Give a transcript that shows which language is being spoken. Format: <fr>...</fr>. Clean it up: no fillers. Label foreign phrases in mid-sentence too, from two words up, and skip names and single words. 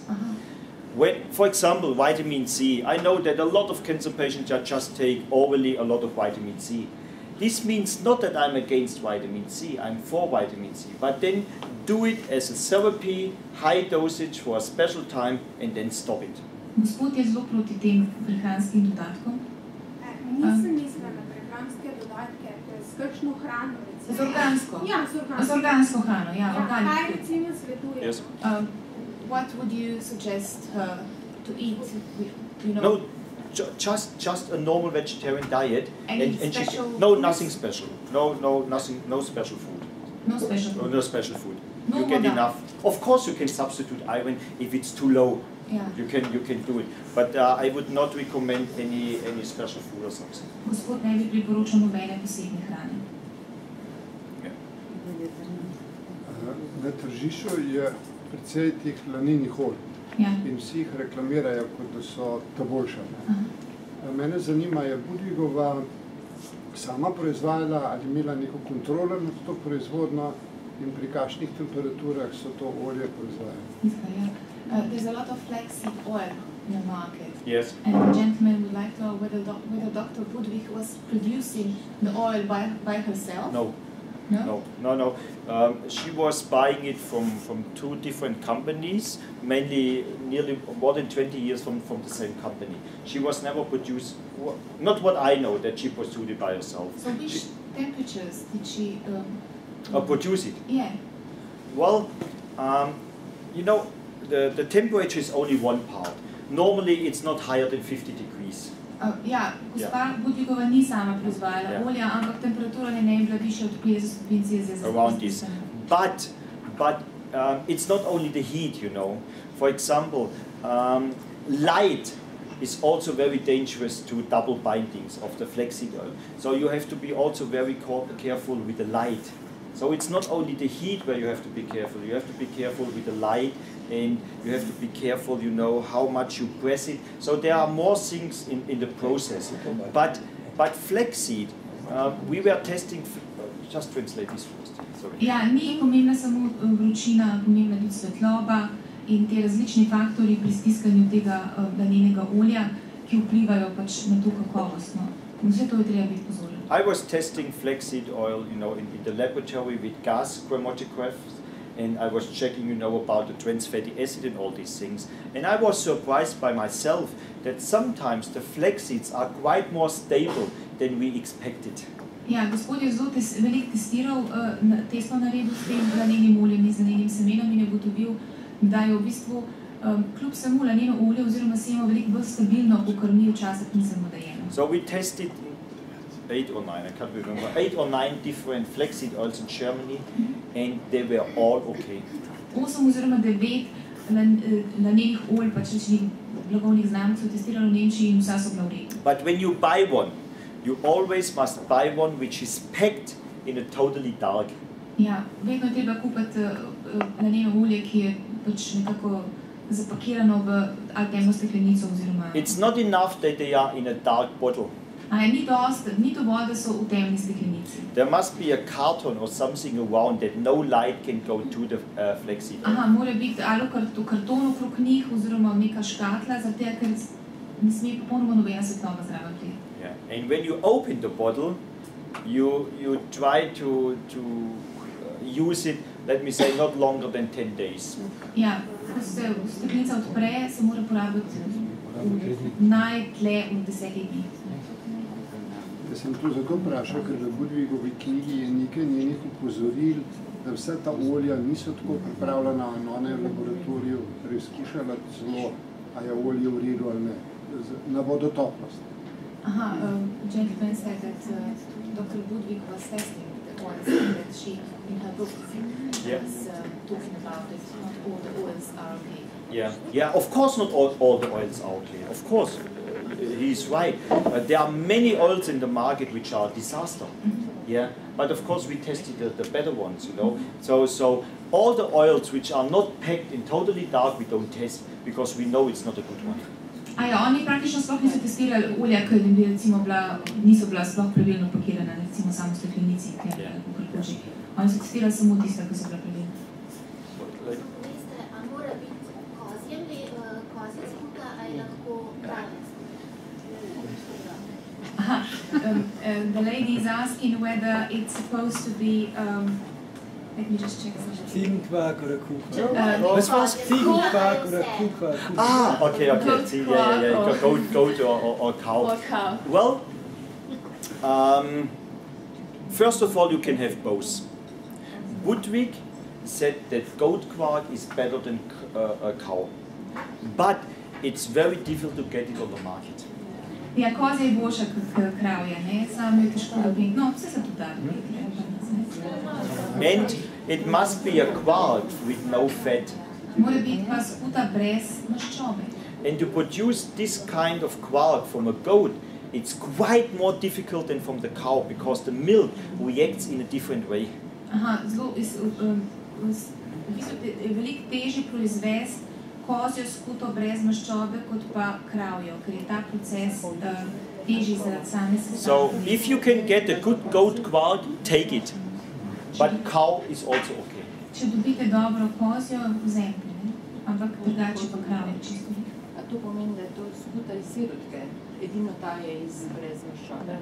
<en>When, for example, vitamin C, I know that a lot of cancer patients just take orally a lot of vitamin C. This means not that I'm against vitamin C, I'm for vitamin C, but then do it as a therapy, high dosage for a special time, and then stop it.</en> <sl>Gospod je zelo proti tem prehranskim dodatkom. Nisem mislila na prehranske dodatke, s kakšno hrano. Z organsko? Ja, z organsko hrano, ja. Kaj recimo svetuje?</sl> <en>Yes. What would you suggest her to eat? You know? No, just a normal vegetarian diet. And special nothing special. Nothing. No special food. No special food. No special food. No, you get enough. Of course, you can substitute iron if it's too low. You can do it, but I would not recommend any special food or something.</en> <sl>Gospod ne bi priporočal nobene posebne hrane. Na tržišču je precej teh lanininih olj in vsi jih reklamirajo, kot da so ta boljša. Mene zanima, je Budvigova sama proizvajala ali imela neko kontrolo nad to proizvodno in pri kakšnih temperaturah so to olje proizvajali?</sl> <en>There's a lot of flaxseed oil in the market. Yes. And the gentleman would like to know whether Dr. Budwig was producing the oil by herself? No. No. She was buying it from two different companies, mainly nearly more than 20 years from the same company. She was never produced, not what I know, that she produced it by herself. So which temperatures did she produce it? Yeah. Well, you know, the temperature is only one part. Normally it's not higher than 50 degrees.</en> <sl>Ja, gospa Budvigova ni sama proizvajala olja, ampak temperatura ne bi bila višja od 50 stopinj Celzija.</sl> <en>Around this. But it's not only the heat, you know. For example, light is also very dangerous to double bindings of the flaxseed oil. So you have to be also very careful with the light. So it's not only the heat where you have to be careful. You have to be careful with the light, and you have to be careful, you know, how much you press it. So there are more things in the process. But flaxseed, we were testing. Just translate this first. Sorry.</en> <sl>Ja, ni pomembna samo vročina, pomembna tudi svetloba in te različni faktori pri stiskanju tega lanenega olja, ki vplivajo pač na to kakovost. Vse to je treba biti pozoren.</sl> <en>I was testing flaxseed oil, you know, in the laboratory with gas chromatographs, and I was checking, you know, about the trans fatty acid and all these things. And I was surprised by myself that sometimes the flaxseeds are quite more stable than we expected.</en> <sl>Ja, gospod je zelo veliko testiral, testno naredil s tem lanenim oljem in z lanenim semenom in je ugotovil, da je v bistvu kljub samo laneno olje oziroma semo veliko bolj stabilno, kakor mi včasih mislimo, da je.</sl> <en>So we tested 8 or 9, I can't remember, 8 or 9 different flaxseed oils in Germany, and they were all okay.</en> <sl>8 oziroma 9 lanenih olj, pač rečnih blagovnih znamk so testirali v Nemčiji in vsa so bila v redu.</sl> <en>But when you buy one, you always must buy one which is packed in a totally dark.</en> <sl>Ja, vedno je treba kupiti laneno olje, ki je pač nekako zapakirano v temno steklenico oziroma...</sl> <en>It's not enough that they are in a dark bottle.</en> <sl>Ni dovolj, da so v temni steklenici.</sl> <en>There must be a carton or something around that no light can go to the flaxseed.</en> <sl>Mora biti ali karton okrog njih oziroma neka škatla, zato ker ne sme popolnoma nobena svetloba zraven priti.</sl> <en>Yeah. And when you open the bottle, you try to use it, let me say, not longer than 10 days.</en> <sl>Ja, ko se steklenica odpre, se mora porabiti najdlje od 10 dni. Jaz sem to zato vprašal, ker v Budvigovi knjigi je nekaj njenih upozoril, da vsa ta olja niso tako pripravljena, ona je v laboratoriju preizkušala zelo, a je olje v redu ali ne, na vodotopnost.</sl> <en>Gentleman said that Dr. Budwig was testing the oils that she, in her book, was talking about it. Not all the oils are okay. Yeah. Of course, not all the oils are okay. Of course, he's right. There are many oils in the market which are a disaster. Yeah, but of course we tested the better ones, you know. So all the oils which are not packed in totally dark we don't test because we know it's not a good one.</en> <sl>Oni praktično sploh niso testirali olja, ki niso bila sploh pravilno pakirana, recimo samo v steklenici, oni so testirali samo tiste, ki so bila pravilna. A mora biti kozje skuta ali lahko krave?</sl> <en>The lady is asking whether it's supposed to be let me just check something.</en> <de>Ziegenquark oder Kuhquark? Was war's? Ziegenquark oder Kuhquark?</de> <en>Okay. Goat or cow. Or cow. Well, first of all, you can have both. Budwig said that goat quark is better than a cow, but it's very difficult to get it on the market.</en> <sl>Ja, kozja je boljša kot kravja, ne? Samo je težko dobiti. No, vse se tudi da dobiti.</sl> <en>And it must be a quark with no fat.</en> <sl>Mora biti pa skuta brez maščobe.</sl> <en>And to produce this kind of quark from a goat, it's quite more difficult than from the cow because the milk reacts in a different way.</en> <sl>Aha, zelo, v bistvu je veliko težje proizvesti kozjo skuto brez maščobe kot pa kravjo, ker je ta proces težji zaradi same skute.</sl> <en>So if you can get a good goat quark, take it. But cow is also okay.</en> <sl>Če dobite dobro kozjo, vzemite, ne? Ampak drugače pa kravjo čisto. A to pomeni, da je to skuta iz sirotke, edino ta je iz brez maščobe?</sl>